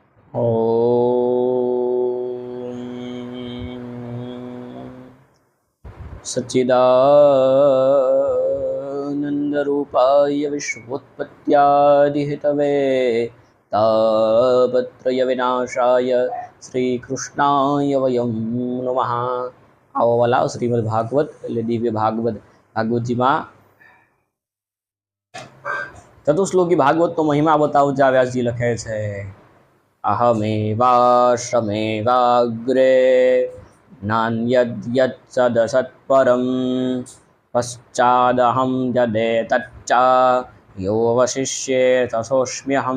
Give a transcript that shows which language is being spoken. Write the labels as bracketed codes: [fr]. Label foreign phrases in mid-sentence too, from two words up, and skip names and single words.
[sa] सच्चिदानन्दरूपाय विश्वोत्पत्त्यादिहेतवे तापत्रयविनाशाय श्रीकृष्णाय वयं नमः। [gu] આઓ વાલા શ્રીમદ્ ભાગવત એટલે દિવ્ય ભાગવતજીમાં ચતુશ્લોકી ભાગવતનો મહિમા બતાવતા વ્યાસજી લખે છે, [sa] અહમેવાશ્રમેવાગ્રે નાન્યદ્યત્સદસત્પરમ પશ્ચાદહમ યદેતચ્ચ યોવશિષ્યે તથોસ્મ્યહમ।